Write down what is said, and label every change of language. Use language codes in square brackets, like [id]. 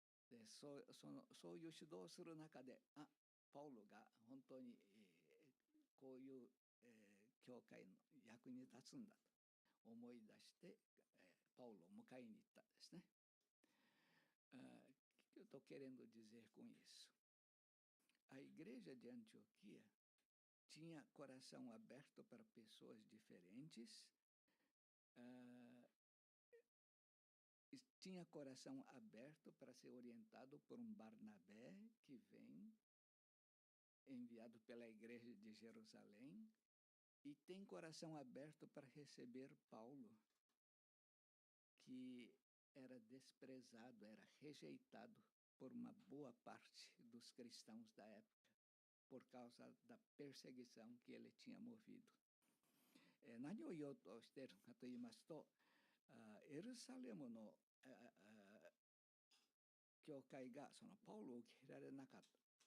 [ja] でそういう指導をする中で、パウロが本当に、こういう、教会の役に立つんだと思い出して、パウロを迎えに行ったんですね。 [pt] O que eu estou querendo dizer com isso? A igreja de Antioquia tinha coração aberto para pessoas diferentes, tinha coração aberto para ser orientado por um Barnabé que vem enviado pela igreja de Jerusalém, e tem coração aberto para receber Paulo, que era desprezado, era rejeitado por uma boa parte dos cristãos da época, por causa da perseguição que ele tinha movido. [ja] 何を言おうとしているかと言いますと、エルサレムの教会がそのパウロを受け入れられなかった。